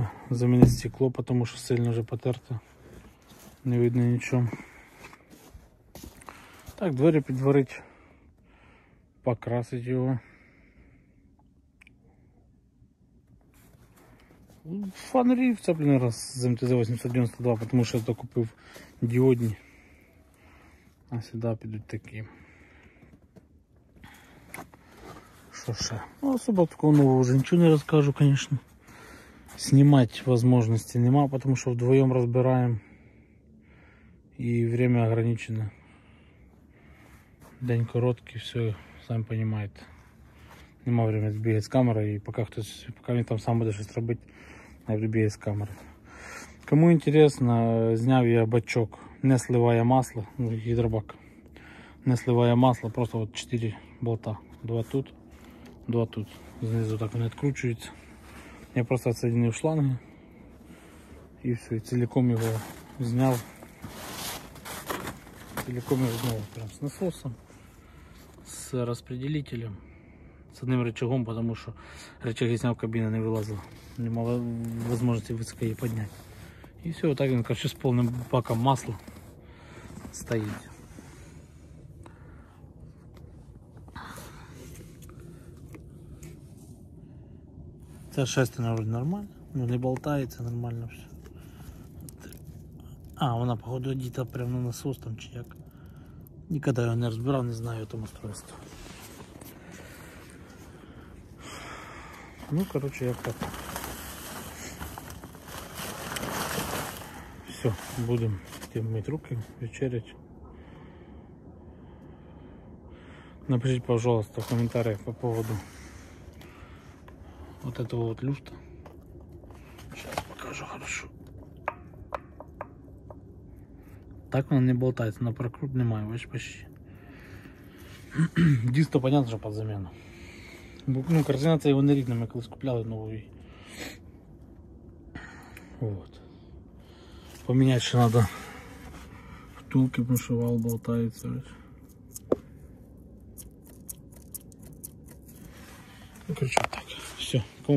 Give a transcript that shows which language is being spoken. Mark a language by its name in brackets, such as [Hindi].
[Russian] Заменить стекло, потому что сильно уже потерто, не видно ничего. [Ukrainian] Так, двері підварить, покрасить його. Фонарі вцеплений раз з МТЗ-892, потому що я то купив діодні, а сюди підуть такі. Що ще? Ну, особо такого нового вже нічого не розкажу, конечно. [Russian] Снимать возможности нема, потому что вдвоем разбираем и время ограничено. День короткий, все, сами понимаете. Нема времени бегать с камерой, [Ukrainian] и пока він там сам буде щось робити, я буду бігати з камери. [Russian] Кому интересно, [Ukrainian] зняв я бачок, [Russian] не сливая масло, ну, гидробак. Не сливая масло, просто вот 4 болта. 2 тут, 2 тут. [Ukrainian] Знизу так вони відкручуються. [Russian] Я просто отсоединил шланги и все, и целиком его снял. Целиком его снял прям с насосом, с распределителем, с одним рычагом, потому что рычаги снял, кабина не вылазила, не было возможности высоко ее поднять. И все, вот так он, короче, с полным баком масла стоит. Це шестерня вроде нормально, но не болтается, нормально все. [Ukrainian] А, вона походу одіта прямо на насос там чи як. Ніколи його не розбирав, не знаю там устройство. Ну, короче, як так. Все, будемо мити руки, вечерять. [Russian] Напишите, пожалуйста, в комментариях по поводу вот этого вот люфта. Сейчас покажу хорошо. Так он не болтается, [Ukrainian] на прокрут немає, бачиш, [Russian] почти. Диск-то понятно, [Ukrainian] що під заміну. Ну, координація його не рідна, ми колись купляли новий. [Russian] Вот. Поменять ще надо втулки, потому что вал болтается. Ну, короче, вот так. Все. Кому понравилось, ставьте лайки. Кому не, дизлайки.